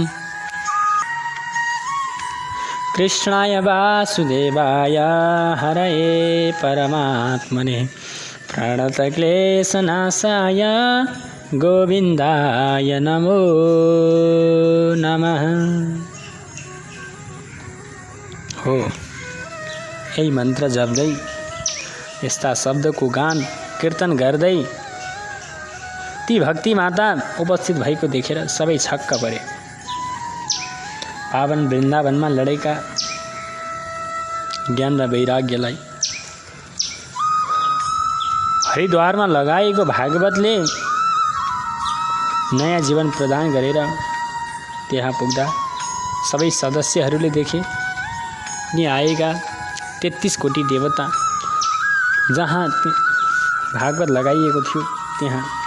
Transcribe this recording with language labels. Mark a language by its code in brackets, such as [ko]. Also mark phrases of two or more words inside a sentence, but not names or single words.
[sa] कृष्णाय वासुदेवाय हरये परमात्मने प्रणतक्लेशनाशाय गोविन्दाय नमो नमः। [ne] हो यही मन्त्र जप्दै यस्ता शब्दको गान कीर्तन गर्दै ती भक्ति माता उपस्थित भएको देखेर सबै छक्क परे। पावन वृन्दावनमा लडेका ज्ञान र वैराग्यलाई हरिद्वारमा लगाएको भागवतले नयाँ जीवन प्रदान गरेर त्यहाँ पुग्दा सबै सदस्यहरूले देखे नि आएका 33 कोटी देवता जहाँ भागवत लगाइएको थियो त्यहाँ